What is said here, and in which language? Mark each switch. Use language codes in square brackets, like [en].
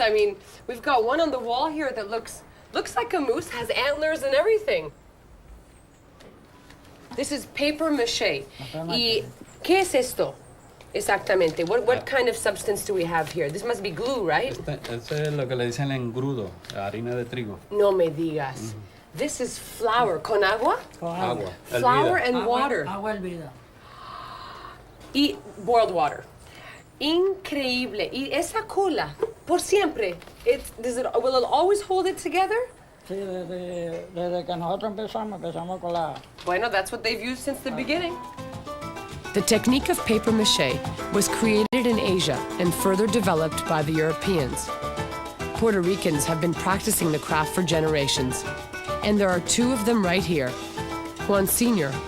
[en] I mean, we've got one on the wall here that looks like a moose, has antlers and everything. This is paper maché. [es] ¿Y qué es esto? Exactamente. [en] What kind of substance do we have here? This must be glue, right? [es] Eso es lo que le dicen engrudo, harina de trigo. No me digas. [en] This is flour. [es] ¿Con agua? Con agua. [en] Flour [es] Hervida. [en] and water. [es] Agua hervida. [en] Y boiled water. [es] Increíble. Y esa cola, por siempre, [en] will it always hold it together? [es] Sí, desde que nosotros empezamos con la... [en] Bueno, that's what they've used since the beginning. The technique of paper mache was created in Asia and further developed by the Europeans. Puerto Ricans have been practicing the craft for generations, and there are two of them right here. Juan Sr.